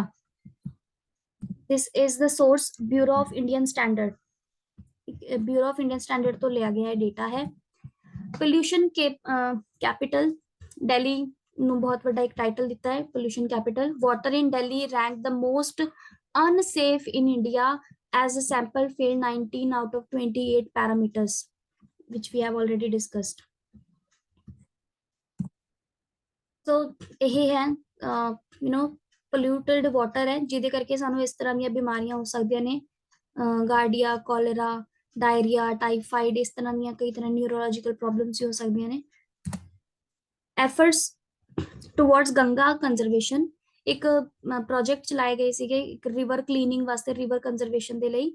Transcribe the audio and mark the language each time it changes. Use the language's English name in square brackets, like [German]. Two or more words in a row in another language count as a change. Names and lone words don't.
[English] This is the source [Punjabi] ਬਿਊਰੋ ਆਫ ਇੰਡੀਅਨ ਸਟੈਂਡਰਡ, ਬਿਊਰੋ ਆਫ ਇੰਡੀਅਨ ਸਟੈਂਡਰਡ ਤੋਂ ਲਿਆ ਗਿਆ ਇਹ ਡੇਟਾ ਹੈ। [English] pollution capital [Punjabi] ਦਿੱਲੀ ਨੂੰ ਬਹੁਤ ਵੱਡਾ ਇੱਕ ਟਾਈਟਲ ਦਿੱਤਾ ਹੈ, [English] pollution capital. Water in Delhi rank the most unsafe in India as a sample failed 19 out of 28 parameters which we have already discussed। [Punjabi] so ਇਹ ਹੈ [English] polluted water [Punjabi] ਹੈ, ਜਿਹਦੇ ਕਰਕੇ ਸਾਨੂੰ ਇਸ ਤਰ੍ਹਾਂ ਦੀਆਂ ਬਿਮਾਰੀਆਂ ਹੋ ਸਕਦੀਆਂ ਨੇ, ਗਾਰਡੀਆ, ਕੋਲੇਰਾ, ਡਾਇਰੀਆ, ਟਾਈਫਾਈਡ, ਇਸ ਤਰ੍ਹਾਂ ਦੀਆਂ ਕਈ ਤਰ੍ਹਾਂ [English] neurological problems [Punjabi] ਵੀ ਹੋ ਸਕਦੀਆਂ ਨੇ। [English] Efforts towards Ganga conservation, [Punjabi] ਇੱਕ ਪ੍ਰੋਜੈਕਟ ਚਲਾਏ ਗਏ ਸੀਗੇ ਇੱਕ [English] river cleaning [Punjabi] ਵਾਸਤੇ, [English] river conservation [Punjabi] ਦੇ ਲਈ।